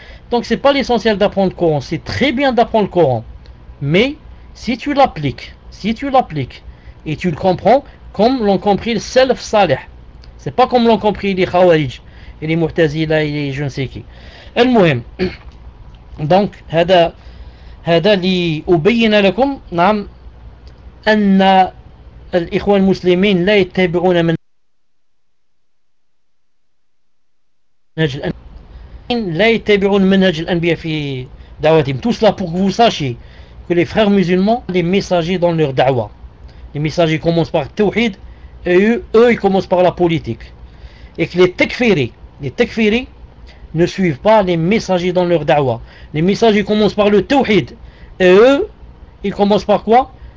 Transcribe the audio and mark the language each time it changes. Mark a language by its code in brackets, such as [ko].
[fr] Donc c'est pas l'essentiel d'apprendre le Coran. C'est très bien d'apprendre le Coran. Mais si tu l'appliques et tu le comprends comme l'ont compris le Salaf Saleh. C'est pas comme l'ont compris les Khawarij et les Mu'tazila et les je ne sais qui. [ar] El Mouhem. Donc, هذا اللي أبين لكم نعم أن الإخوة المسلمين لا يتبعون من منهج الأنبياء لا يتبعون منهج الأنبياء في دعوتهم. [fr] Tout cela pour que vous sachiez que les frères musulmans, les messagers dans leur da'wa, les messagers commencent par tawhid et eux ils commencent par la politique, et que les takfiri ne suivent pas les messagers dans leur da'wa. Les messagers commencent par le tawhid. Et eux, ils commencent par quoi?